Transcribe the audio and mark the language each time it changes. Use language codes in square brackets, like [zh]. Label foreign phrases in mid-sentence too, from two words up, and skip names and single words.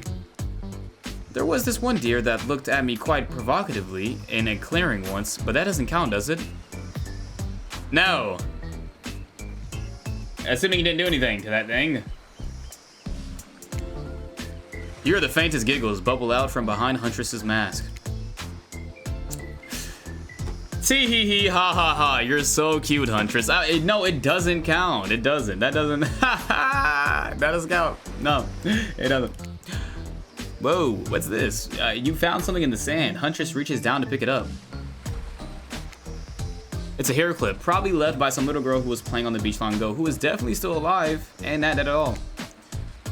[en] There was this one deer that looked at me quite provocatively in a clearing once, but that doesn't count, does it? No. Assuming you didn't do anything to that thing. You hear the faintest giggles bubble out from behind Huntress's mask. Tee hee hee ha ha ha, you're so cute, Huntress. No, it doesn't count. It doesn't. That doesn't. Ha ha! That doesn't count. No, it doesn't. Whoa, what's this? You found something in the sand. Huntress reaches down to pick it up. It's a hair clip, probably left by some little girl who was playing on the beach long ago, who is definitely still alive, and not at all.